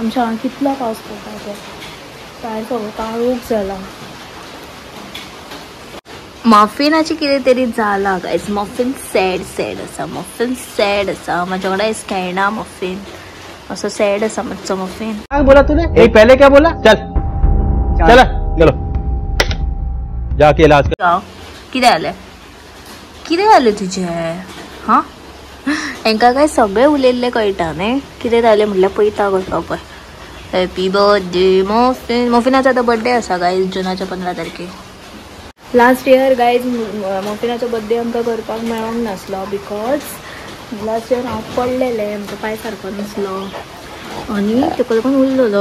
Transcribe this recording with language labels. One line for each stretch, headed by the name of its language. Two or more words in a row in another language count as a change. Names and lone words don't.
Konkani: आमच्या हांगा कितलो पावस पडटा तो भायर सगळो काळोख जाला. मफिनाची कितें तरी जाला गायज. मफिन सॅड आसा. मफिन सॅड आसा. म्हाजे कडेन खेळना मफिन. असो सॅड आसा मातसो मफिन.
Hindi: क्या बोला तूने? पहले क्या बोला? चल चल चलो जाके इलाज कर.
Konkani: कितें जालें तुजें? हां हांकां काय सगळें उलयल्लें कळटा न्ही. कितें जालें म्हणल्यार पळयता कसो पळय.
English: happy birthday Muffin.
Konkani: मफिनाचो आतां बर्थडे आसा गायज जुनाच्या 15 तारखेक.
English: last year
Konkani: गायज मफिनाचो बर्थडे आमकां करपाक मेळोंक नासलो बिकॉज
English: last year
Konkani: हांव पडलेलें, आमचो पांय सारको नासलो आनी ताका लागून उरलेलो.